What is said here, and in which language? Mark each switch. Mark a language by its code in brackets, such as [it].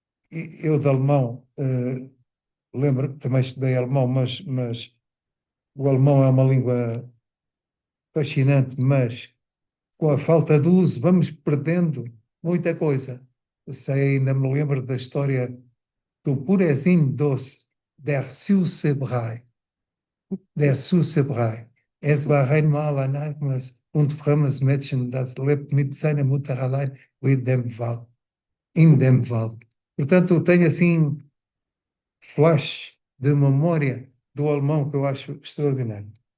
[pt] Eu de alemão, lembro que também estudei alemão, mas o alemão é uma língua fascinante, mas com a falta de uso vamos perdendo muita coisa. Ainda me lembro da história do purezinho doce, [de] der Süße Brei. Der Süße Brei. Es war einmal ein armes und fremdes Mädchen, das lebt mit seiner Mutter allein in dem Wald. [pt] Portanto, tenho assim flash de memória do alemão que eu acho extraordinário.